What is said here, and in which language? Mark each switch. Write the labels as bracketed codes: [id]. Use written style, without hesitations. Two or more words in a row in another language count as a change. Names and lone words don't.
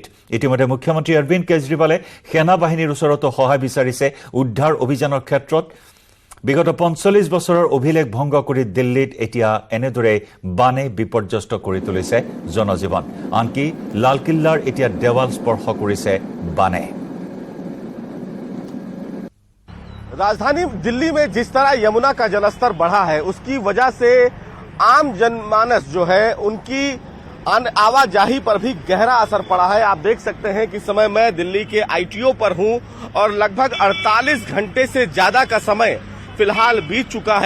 [as] ইতিমধ্যে মুখ্যমন্ত্ৰী অৰবিন্দ কেজৰিৱালে সেনা বাহিনীৰ ওচৰতো সহায় বিচাৰিছে উদ্ধাৰ অভিযানৰ ক্ষেত্ৰত। বিগত 45 বছৰৰ অভিলেখ ভংগ কৰি দিল্লীত এতিয়া এনেদৰে বানে বিপৰ্যস্ত কৰি তুলিছে জনজীৱন। আনকি লালকিল্লাৰ এতিয়া দেৱাল স্পৰ্শ কৰিছে বানে। [hi] राजधानी दिल्ली में जिस तरह यमुना का जलस्तर बढ़ा है, उसकी वजह से आम जनमानस जो है उनकी आवाजाही पर भी गहरा असर पड़ा है। आप देख सकते हैं कि समय मैं दिल्ली के ITO पर हूं और लगभग 48 घंटे से ज्यादा का समय फिलहाल बीत चुका है।